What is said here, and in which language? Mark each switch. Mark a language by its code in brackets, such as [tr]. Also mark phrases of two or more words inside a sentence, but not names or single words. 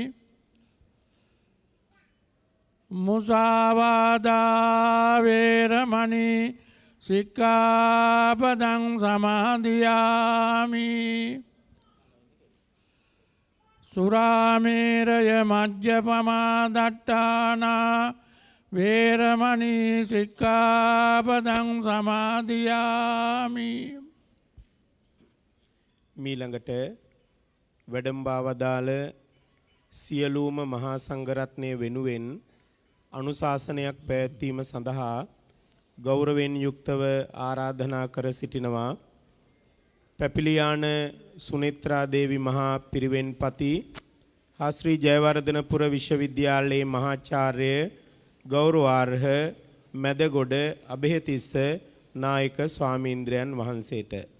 [pi] මුසාවාදා වේරමණී සික්ඛාපදං සමාදියාමි සුරාමේරය මජ්ජපමා දට්ඨානා වේරමණී සික්ඛාපදං සමාදියාමි [si] මීළඟට වැඩම්බා වදාළ සියලුම මහා සංඝරත්නය වෙනුවෙන් අනුශාසනයක් පැවැත්වීම සඳහා ගෞරවයෙන් යුක්තව ආරාධනා කර සිටිනවා පැපිලියාන සුනේත්‍රා දේවි මහා පිරිවෙන්පති හා ශ්‍රී ජයවර්ධනපුර විශ්වවිද්‍යාලයේ මහාචාර්ය ගෞරවාර්හ මැදගොඩ අබේතිස්ස නායක ස්වාමීන්ද්‍රයන් වහන්සේට